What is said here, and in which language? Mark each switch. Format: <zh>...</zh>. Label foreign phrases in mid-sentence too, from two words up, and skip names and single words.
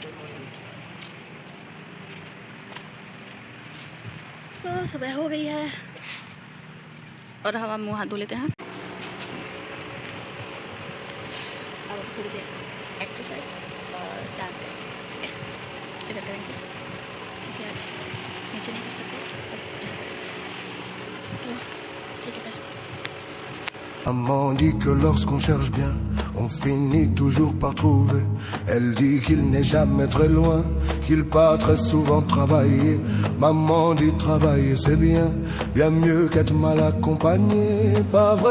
<hi>तो सुबह हो गई है और हम मुँह हाथ धो लेते हैं। अब थोड़ी देर एक्सरसाइज और डांस करेंगे, इधर करेंगे क्योंकि आज नीचे नहीं कर सकते, बस तो ठीक है।</hi> <fr>Maman dit que lorsqu'on cherche bien, on finit toujours par trouver. Elle dit qu'il n'est jamais très loin, qu'il part très souvent travailler. Maman dit travailler c'est bien, bien mieux qu'être mal accompagné, pas vrai?</fr>